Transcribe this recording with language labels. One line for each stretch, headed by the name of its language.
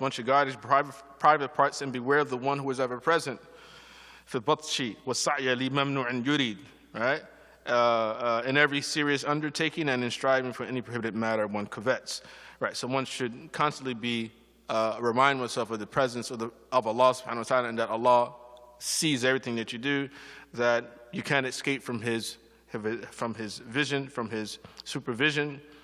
English: One should guard his private parts and beware of the one who is ever present.
Arabic: في البطش والسعي لممنوع يريد.
English: Right? In every serious undertaking and in striving for any prohibited matter one covets. Right, so one should constantly be remind oneself of the presence of Allah subhanahu wa ta'ala, and that Allah sees everything that you do, that you can't escape from his vision, from his supervision.